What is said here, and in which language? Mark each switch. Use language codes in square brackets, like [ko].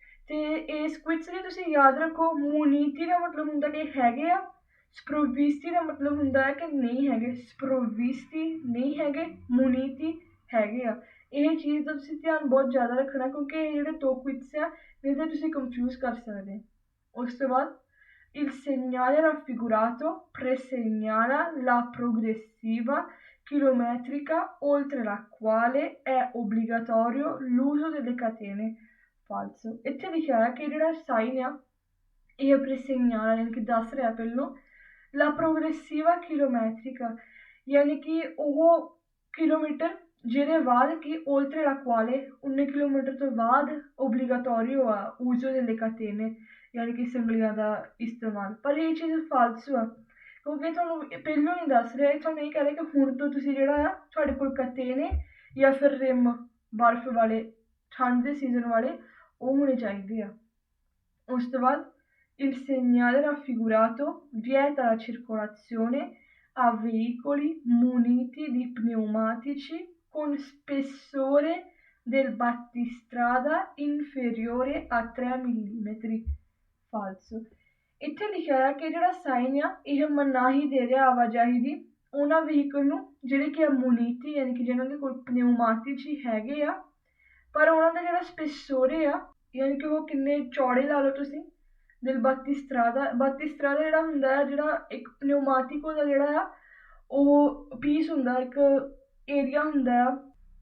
[pa] ਤੇ ਇਸ ਕੁਇਜ਼ ਲਈ ਤੁਸੀਂ ਯਾਦ ਰੱਖੋ ਮੂਨੀਤੀ ਦਾ ਮਤਲਬ ਹੁੰਦਾ ਕਿ ਹੈਗੇ ਆ, ਸਪਰੋਵਿਸਤੀ ਦਾ ਮਤਲਬ ਹੁੰਦਾ ਹੈ ਕਿ ਨਹੀਂ ਹੈਗੇ। ਸਪਰੋਵਿਸਤੀ ਨਹੀਂ ਹੈਗੇ, ਮੂਨੀਤੀ ਹੈਗੇ ਆ। ਇਹ ਚੀਜ਼ ਦਾ ਤੁਸੀਂ ਧਿਆਨ ਬਹੁਤ ਜ਼ਿਆਦਾ ਰੱਖਣਾ ਕਿਉਂਕਿ ਇਹ ਜਿਹੜੇ ਦੋ ਕੁਇਜ਼ ਆ ਨਹੀਂ ਤਾਂ ਤੁਸੀਂ ਕੰਫਿਊਜ਼ ਕਰ ਸਕਦੇ। ਉਸ ਤੋਂ ਬਾਅਦ [it] il segnale raffigurato presegnala la progressiva chilometrica oltre la quale è obbligatorio l'uso delle catene। [pa] ਫਾਲਸੋ। ਇੱਥੇ ਲਿਖਿਆ ਹੈ ਕਿ ਜਿਹੜਾ ਸਾਈਨ ਆ ਇਹ presegnala ਯਾਨੀ ਕਿ ਦੱਸ ਰਿਹਾ ਪਹਿਲੋਂ [it] la progressiva chilometrica [pa] ਯਾਨੀ ਕਿ ਉਹ ਕਿਲੋਮੀਟਰ ਜਿਹਦੇ ਬਾਅਦ ਕਿ [it] oltre la quale [pa] 19 ਕਿਲੋਮੀਟਰ ਤੋਂ ਬਾਅਦ obbligatorio ਆ [it] uso delle catene [pa] ਯਾਨੀ ਕਿ ਸੰਗਲੀਆਂ ਦਾ ਇਸਤੇਮਾਲ। ਪਰ ਇਹ ਚੀਜ਼ ਫਾਲਸੂ ਆ ਕਿਉਂਕਿ ਤੁਹਾਨੂੰ ਪਹਿਲੋਂ ਨਹੀਂ ਦੱਸ ਰਿਹਾ, ਤੁਹਾਨੂੰ ਇਹ ਕਹਿ ਰਿਹਾ ਕਿ ਹੁਣ ਤੋਂ ਤੁਸੀਂ ਜਿਹੜਾ ਆ ਤੁਹਾਡੇ ਕੋਲ ਕਤੇਨੇ ਜਾਂ ਫਿਰ ਰਿਮ ਬਰਫ਼ ਵਾਲੇ ਠੰਡ ਦੇ ਸੀਜ਼ਨ ਵਾਲੇ ਉਹ ਹੋਣੇ ਚਾਹੀਦੇ ਆ। ਉਸ ਤੋਂ ਬਾਅਦ [it] il segnale raffigurato vieta la circolazione a veicoli muniti di pneumatici con spessore del battistrada inferiore a 3 mm। [pa] ਫਾਲਸੋ। ਇੱਥੇ ਲਿਖਿਆ ਹੈ ਕਿ ਜਿਹੜਾ ਸਾਈਨ ਆ ਇਹ ਮਨਾਹੀ ਦੇ ਰਿਹਾ ਆਵਾਜਾਈ ਦੀ ਉਹਨਾਂ ਵਹੀਕਲ ਨੂੰ ਜਿਹੜੇ ਕਿ ਮੂਨੀਤੀ ਯਾਨੀ ਕਿ ਜਿਹਨਾਂ ਦੇ ਕੋਲ ਪਨਿਊਮਾਟਿਚੀ ਹੈਗੇ ਆ, ਪਰ ਉਹਨਾਂ ਦਾ ਜਿਹੜਾ ਸਪੈਸੋਰੇ ਆ ਯਾਨੀ ਕਿ ਉਹ ਕਿੰਨੇ ਚੌੜੇ ਲਾ ਲਓ ਤੁਸੀਂ ਦਿਲ ਬਾਤੀਸਤਰਾਦਾ ਜਿਹੜਾ ਹੁੰਦਾ ਹੈ ਜਿਹੜਾ ਇੱਕ ਪਨਿਊਮਾਟਿਕੋ ਦਾ ਜਿਹੜਾ ਆ ਉਹ ਪੀਸ ਹੁੰਦਾ, ਇੱਕ ਏਰੀਆ ਹੁੰਦਾ ਆ